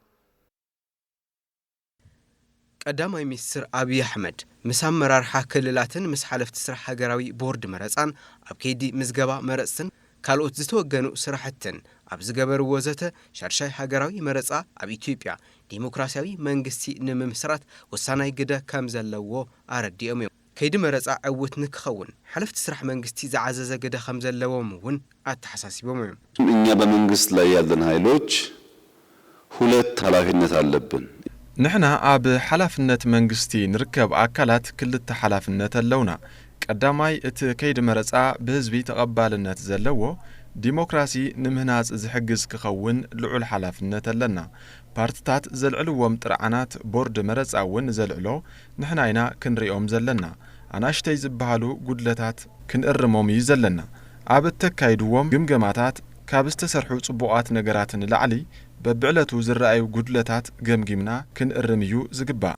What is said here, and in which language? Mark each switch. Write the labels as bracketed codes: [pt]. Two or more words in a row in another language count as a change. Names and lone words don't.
[ti] ቀዳማይ ሚኒስትር አብይ አሕመድ ምስ አመራርሓ ክልላትን ምስ ሓለፍቲ ስራሕ ሃገራዊ ቦርድ መረፃን ኣብ ከይዲ ምዝገባ መረፅትን ካልኦት ዝተወገኑ ስራሕትን ኣብ ዝገበርዎ ወዘተ ሻርሻይ ሃገራዊ መረፃ ኣብ ኢትዮጵያ ዲሞክራሲያዊ መንግስቲ ንምምስራት ወሳናይ ግደ ከም ዘለዎ ኣረዲኦም እዮም። ከይዲ መረፃ ዕውት ንክኸውን ሓለፍቲ ስራሕ መንግስቲ ዝዓዘዘ ግደ ከም ዘለዎም እውን ኣተሓሳሲቦም እዮም። [am] እኛ በመንግስት ላይ ያለን ኃይሎች ሁለት ኃላፊነት አለብን። [ti] ንሕና ኣብ ሓላፍነት መንግስቲ ንርከብ ኣካላት ክልተ ሓላፍነት ኣለውና። ቀዳማይ እቲ ከይዲ መረፃ ብህዝቢ ተቐባልነት ዘለዎ ዲሞክራሲ ንምህናጽ ዝሕግዝ ክኸውን ልዑል ሓላፍነት ኣለና። ፓርቲታት ዘልዕልዎም ጥርዓናት ቦርድ መረፃ እውን ዘልዕሎ ንሕና ኢና ክንሪኦም ዘለና። ኣናሽተይ ዝበሃሉ ጉድለታት ክንእርሞም እዩ ዘለና። ኣብ እተካይድዎም ግምገማታት ካብ ዝተሰርሑ ጽቡቓት ነገራትን ላዕሊ በብዕለቱ ዝረአዩ ጉድለታት ገምጊምና ክንእርም እዩ ዝግባእ።